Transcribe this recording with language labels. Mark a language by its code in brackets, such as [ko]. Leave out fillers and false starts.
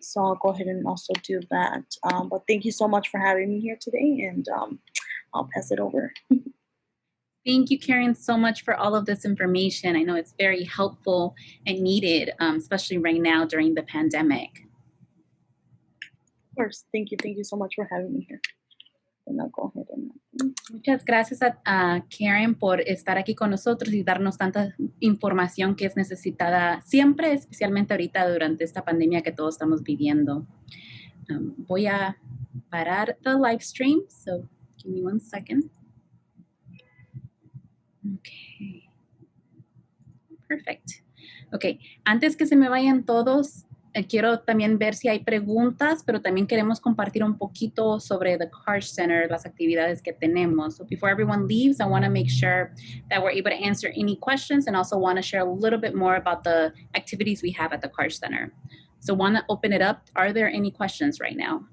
[en] So I'll go ahead and also do that. But thank you so much for having me here today, and I'll pass it over. Thank you, Karen, so much for all of this information. I know it's very helpful and needed, especially right now during the pandemic. Of course. Thank you. Thank you so much for having me here. And I'll go ahead and... [es] Muchas gracias a Karen por estar aquí con nosotros y darnos tanta información que es necesitada siempre, especialmente ahorita durante esta pandemia que todos estamos viviendo. Voy a parar [en] the live stream, so give me 1 second. Okay. Perfect. Okay. [es] Antes que se me vayan todos, quiero también ver si hay preguntas, pero también queremos compartir un poquito sobre the Card Center, las actividades que tenemos. [en] So before everyone leaves, I want to make sure that we're able to answer any questions and also want to share a little bit more about the activities we have at the Card Center. So want to open it up. Are there any questions right now?